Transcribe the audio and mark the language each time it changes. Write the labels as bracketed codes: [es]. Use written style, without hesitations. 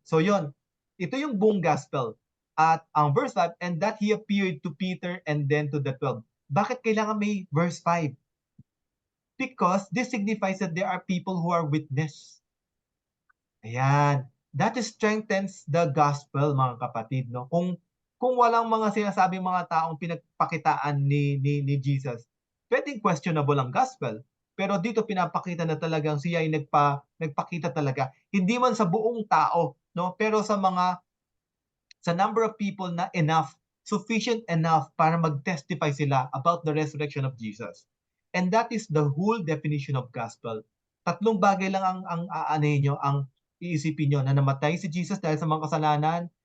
[tl] So yon, ito yung buong gospel. At ang [en] verse 5, and that He appeared to Peter and then to the 12. [tl] Bakit kailangan may verse 5? [en] Because this signifies that there are people who are witness. [tl] Ayan. [en] That strengthens the gospel, [tl] mga kapatid. [en] No? [tl] Kung walang mga sinasabing mga taong pinagpakitaan ni Jesus, pwedeng questionable ang gospel. Pero dito pinapakita na talagang siya ay nagpakita talaga. Hindi man sa buong tao, no? Pero sa [en] number of people [tl] na enough, [en] sufficient enough [tl] para mag-testify sila [en] about the resurrection of Jesus. And that is the whole definition of gospel. [tl] Tatlong bagay lang ang iisipin nyo, na namatay si Jesus dahil sa mga kasalanan.